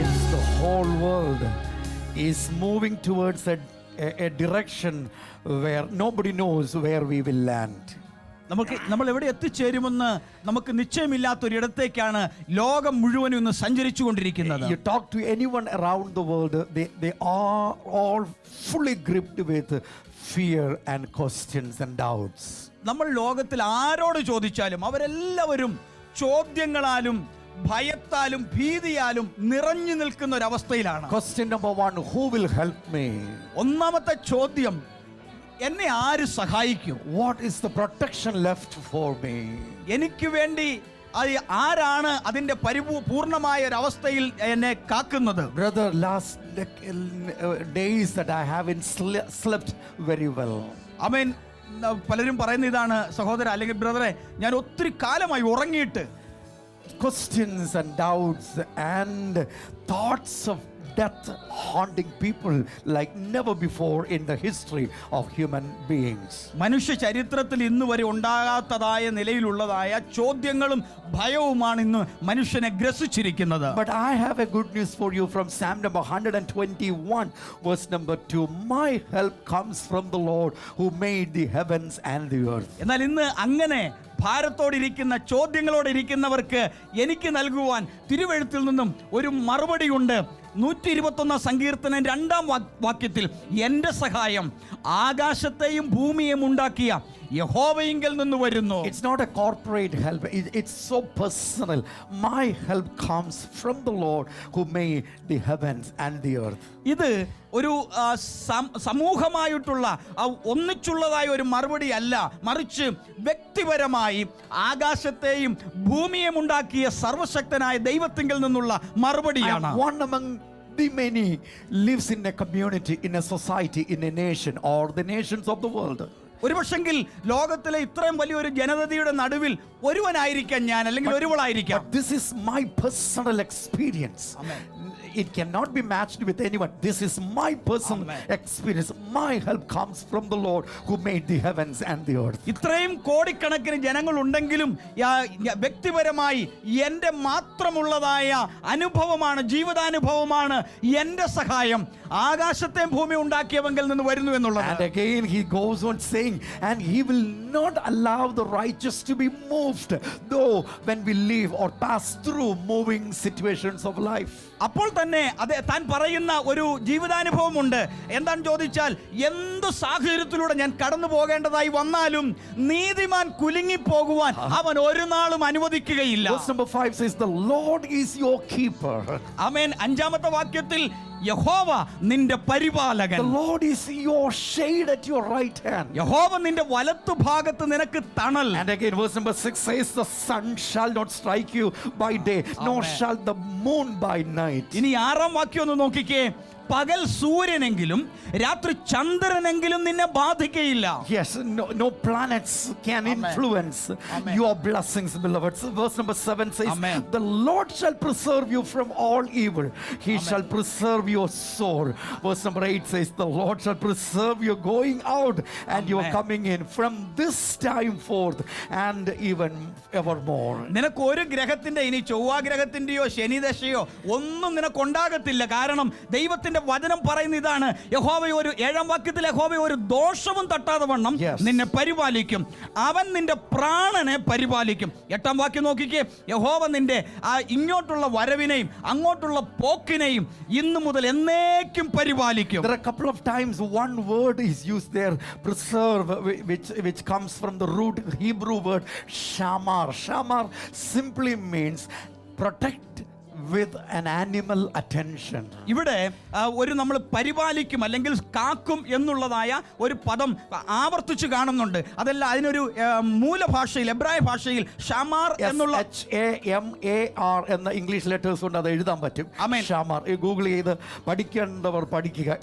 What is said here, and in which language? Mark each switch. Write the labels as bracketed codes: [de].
[en] The whole world is moving towards a direction where nobody knows where we will land. [ml] നമ്മൾ എവിടെ എത്തിച്ചേരുമെന്ന് നമുക്ക് നിശ്ചയമില്ലാത്തൊരിടത്തേക്കാണ് ലോകം മുഴുവനും ഇന്ന് സഞ്ചരിച്ചു കൊണ്ടിരിക്കുന്നത്. [en] You talk to anyone around the world, they are all fully gripped with fear and questions and doubts. [ml] നമ്മൾ ലോകത്തിൽ ആരോട് ചോദിച്ചാലും അവരെല്ലാവരും ചോദ്യങ്ങളാലും ഭയത്താലും ഭീതിയാലും നിറഞ്ഞു നിൽക്കുന്ന ഒരവസ്ഥയിലാണ്. [en] Question number 1, who will help me? [ml] ഒന്നാമത്തെ ചോദ്യം, എന്നെ ആര് സഹായിക്കും? [en] What is the protection left for me? [ml] എനിക്ക് വേണ്ടി ആരാണ് അതിന്റെ പൂർണ്ണമായ ഒരു അവസ്ഥയിൽ എന്നെ കാക്കുന്നത്? [en] Brother, last days that I haven't slept very well. [ml] ആമേൻ. പലരും പറയുന്ന ഇതാണ്, സഹോദര അല്ലെങ്കിൽ ബ്രദറെ, ഞാൻ ഒത്തിരി കാലമായി ഉറങ്ങിയിട്ട്. [en] Questions and doubts and thoughts of death haunting people like never before in the history of human beings. [ml] മനുഷ്യ ചരിത്രത്തിൽ ഇന്ന് വരെ ഉണ്ടാകാത്തതായ നിലയിലുള്ളതായ ചോദ്യങ്ങളും ഭയവുമാണ് ഇന്ന് മനുഷ്യനെ ഗ്രസിച്ചിരിക്കുന്നത്. [en] But I have a good news for you from Psalm number 121 verse number 2. My help comes from the Lord who made the heavens and the earth. [ml] എന്നാൽ ഇന്ന് അങ്ങനെ ഭാരത്തോടിരിക്കുന്ന ചോദ്യങ്ങളോടിരിക്കുന്നവർക്ക് എനിക്ക് നൽകുവാൻ തിരുവെഴുത്തിൽ നിന്നും ഒരു മറുപടിയുണ്ട്. 121 സങ്കീർത്തനം 2-ാം വാക്യത്തിൽ, എൻ്റെ സഹായം ആകാശത്തെയും ഭൂമിയെയും ഉണ്ടാക്കിയ യഹോവയിങ്കൽ നിന്ന് വരുന്നു. [en] It's not a corporate help, it's so personal. My help comes from the Lord who made the heavens and the earth. [ml] ഇത് ഒരു സമൂഹമായിട്ടുള്ള ഒന്നിച്ചുള്ളതായ ഒരു മറുപടി അല്ല, മറിച്ച് വ്യക്തിപരമായി ആകാശത്തെയും ഭൂമിയെയും ഉണ്ടാക്കിയ സർവശക്തനായ ദൈവത്തിങ്കൽ നിന്നുള്ള മറുപടിയാണ്. [en] One among the many lives in a community, in a society, in a nation or the nations of the world. [ml] ഒരുപക്ഷെങ്കിൽ ലോകത്തിലെ ഇത്രയും വലിയൊരു ജനതയുടെ നടുവിൽ ഒരുവനായിരിക്കാം ഞാൻ, അല്ലെങ്കിൽ ഒരുവളായിരിക്കാം. [en] But this is my personal experience. Amen. It cannot be matched with anyone. This is my personal experience. My help comes from the Lord who made the heavens and the earth. [ml] ഇത്രയും കോടിക്കണക്കിന് ജനങ്ങൾ ഉണ്ടെങ്കിലും വ്യക്തിപരമായി എൻ്റെ മാത്രമുള്ളതായ അനുഭവമാണ്, ജീവിതാനുഭവമാണ് എൻ്റെ സഹായം ആകാശത്തെയും ഭൂമി ഉണ്ടാക്കിയവങ്കിൽ നിന്ന് വരുന്നു എന്നുള്ളത്. [en] And again he goes on saying, and he will not allow the righteous to be moved, though when we live or pass through moving situations of life. [ml] അപ്പോൾ തന്നെ താൻ പറയുന്ന ഒരു ജീവിതാനുഭവമുണ്ട്. എന്താണെന്ന് ചോദിച്ചാൽ, എന്ത് സാഹചര്യത്തിലൂടെ ഞാൻ കടന്നു പോകേണ്ടതായി വന്നാലും നീതിമാൻ കുലുങ്ങിപ്പോകുവാൻ അവൻ ഒരു നാളും അനുവദിക്കുകയില്ല. [en] Verse number 5 says, the Lord is your keeper. [ml] ആമേൻ. 5-ാമത്തെ വാക്യത്തിൽ, യഹോവ നിന്റെ പരിപാലകൻ. [en] The Lord is your shade at your right hand. [ml] യഹോവ നിന്റെ വലത്തു ഭാഗത്ത് നിനക്ക് തണൽ. [en] And again verse number 6 says, the sun shall not strike you by day, nor shall the moon by night. [ml] ഇനി 6-ാം വാക്യം ഒന്ന് നോക്കിക്കേ. പകൽ സൂര്യനെങ്കിലും രാത്രി ചന്ദ്രനെങ്കിലും നിന്നെ ബാധിക്കയില്ല. [en] Yes, no planets can influence your blessings, beloved. So verse number 7 says, the Lord shall preserve you from all evil. He shall preserve your soul. Verse number 8 says, the Lord shall preserve your going out and your coming in from this time forth and even evermore. [ml] നിനക്ക് ഒരു ഗ്രഹത്തിന്റെ, ഇനി ചൊവ്വാഗ്രഹത്തിന്റെയോ ശനിദശയോ ഒന്നും നിനക്കുണ്ടാകത്തില്ല. കാരണം ദൈവത്തിന്റെ വചനം പറയുന്ന ഇതാണ്, യഹോവ 7-ാം വാക്യത്തിൽ യഹോവ ഒരു ദോഷവും തട്ടാതെ വണ്ണം നിന്നെ പരിപാലിക്കും, അവൻ നിന്റെ പ്രാണനെ പരിപാലിക്കും. 8-ാം വാക്യം നോക്കിക്കേ, യഹോവ നിന്റെ ഇങ്ങോട്ടുള്ള വരവിനെയും അങ്ങോട്ടുള്ള പോക്കിനെയും ഇന്നു മുതൽ എന്നേക്കും പരിപാലിക്കും. [en] There are a couple of times one word is used there, preserve, which comes from the root Hebrew word shamar. Shamar simply means protect with an animal attention. [ml] ഇവിടെ ഒരു നമ്മൾ പരിപാലിക്കും അല്ലെങ്കിൽ കാക്കും എന്നുള്ളതായ ഒരു പദം ആവർത്തിച്ച് കാണുന്നുണ്ട്. അതല്ല, അതിനൊരു മൂലഭാഷയിൽ, എബ്രായ ഭാഷയിൽ ഷമാർ എന്നുള്ള SHAMAR എന്ന ഇംഗ്ലീഷ് ലെറ്റേഴ്സ് കൊണ്ട് അത് എഴുതാൻ പറ്റും. ഷമാർ ഗൂഗിൾ ചെയ്ത് പഠിക്കേണ്ടവർ പഠിക്കുക.